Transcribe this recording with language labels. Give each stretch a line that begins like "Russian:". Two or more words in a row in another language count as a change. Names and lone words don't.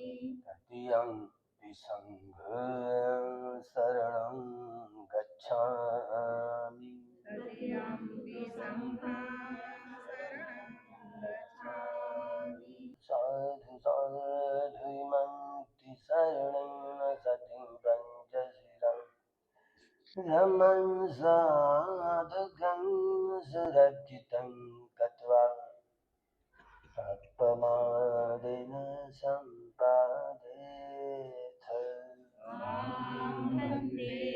Pali: तृतीयम्पि संघं शरणं गच्छामि तृतीयम्पि संघं शरणं गच्छामि साधु साधु इमन्ति शरणं सतिं पञ्चशिरं धम्मं साधुकं सुरक्षितं कृत्वा तत्पमादेन सम्पादेथ वन्दे